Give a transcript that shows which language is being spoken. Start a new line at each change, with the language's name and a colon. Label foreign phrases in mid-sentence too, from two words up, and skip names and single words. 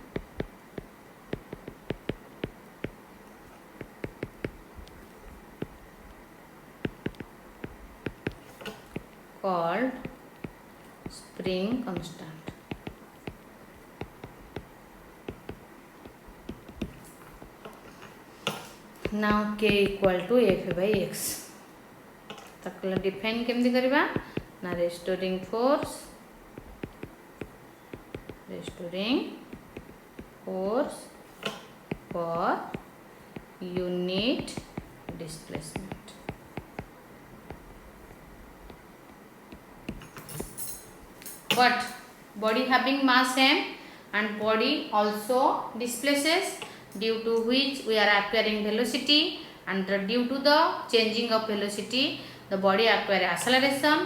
English: Called spring constant. Now K equal to F by X.
Odia: ତାକୁ ଡିଫାଇନ କେମିତି କରିବା ନା
English: restoring force per unit displacement. But body having mass m and body also displaces, due to which we are acquiring velocity, and due to the changing of velocity the body acquire acceleration.